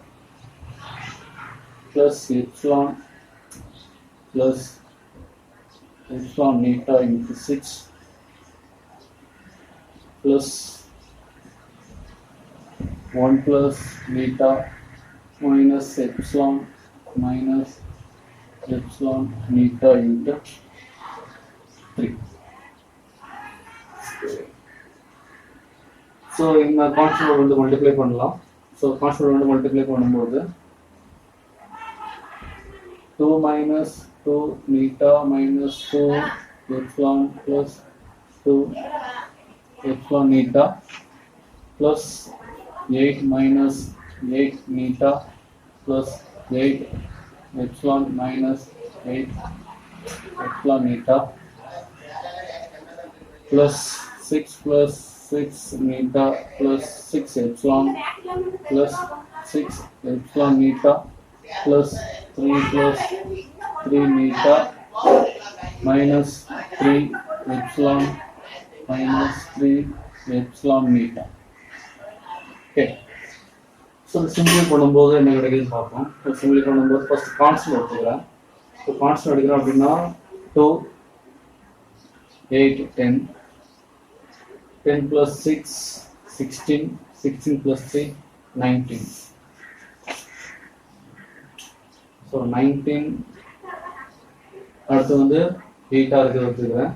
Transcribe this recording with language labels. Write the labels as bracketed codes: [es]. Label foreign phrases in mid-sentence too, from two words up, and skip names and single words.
[en] plus epsilon beta into 6 plus 1 plus beta minus epsilon beta into 3. [ta] ஸோ இந்த கான்ஸ்டன்ட் வந்து மல்டிப்ளை பண்ணலாம். [en] so constant [ta] வந்து மல்டிப்ளை பண்ணும்போது [en] 2 minus 2 beta minus 2 epsilon plus 2 epsilon beta plus 8 minus 8 beta plus 8 epsilon minus 8 epsilon beta plus 6 plus 6 beta plus 6 epsilon plus 6 epsilon beta plus 3 plus 3 beta minus 3 epsilon minus 3 epsilon beta. Okay, so [ta] சிம்பிளை பண்ணும்போது என்ன கிடைக்குதுன்னு பார்ப்போம். சிம்பிளை பண்ணும்போது [en] first constant [ta] எடுத்துக்கிறேன். [en] so constant [ta] எடுக்கிறோம் அப்படின்னா 2 8 10 10 plus 6 16 16 plus 3 19 ஸோ 19 அடுத்து வந்து 8 இருக்கிறது வச்சுக்கிறேன்.